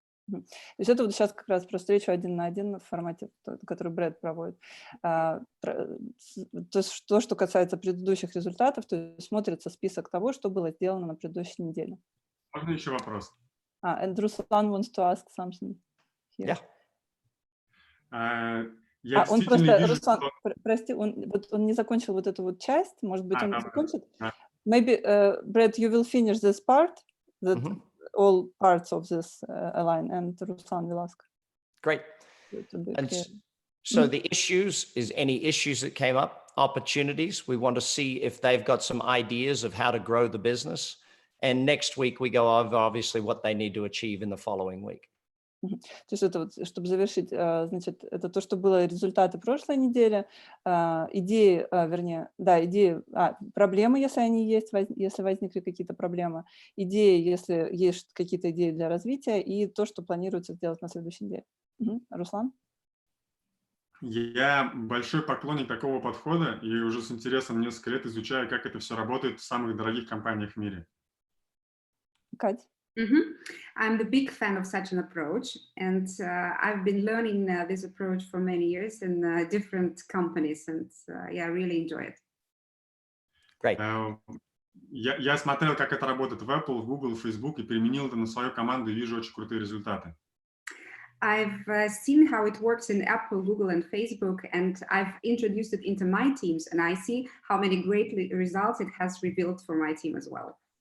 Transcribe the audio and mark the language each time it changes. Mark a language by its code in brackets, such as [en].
[ru] То есть это вот сейчас как раз про встречу 1 на 1 в формате, который Брэд проводит. То есть то, что касается предыдущих результатов, то есть смотрится список того, что было сделано на предыдущей неделе. Можно еще вопрос? [en] And Ruslan wants to ask something here. [ru] Я он просто, вижу, Руслан, что... прости, он не закончил вот эту вот часть, может быть, он закончит? [en] Maybe, Brad, you will finish this part, that all parts of this line, and Ruslan will ask. Great. And so the issues is any issues that came up, opportunities. We want to see if they've got some ideas of how to grow the business. And next week we go over obviously what they need to achieve in the following week. [ru] То есть это вот, чтобы завершить, значит, это то, что было результаты прошлой недели, идеи, идеи, проблемы, если они есть, если возникли какие-то проблемы, идеи, если есть какие-то идеи для развития, и то, что планируется сделать на следующей неделе. Руслан? Я большой поклонник такого подхода и уже с интересом несколько лет изучаю, как это все работает в самых дорогих компаниях в мире. Kать? [en] I'm the big fan of such an approach, and I've been learning this approach for many years in different companies, and I really enjoy it. Great. [ru] Я смотрел, как это работает в Apple, в Google, в Facebook, и применил это на свою команду, и вижу очень крутые результаты. [en] I've seen how it works in Apple, Google, and Facebook, and I've introduced it into my teams, and I see how many great results it has revealed for my team as well.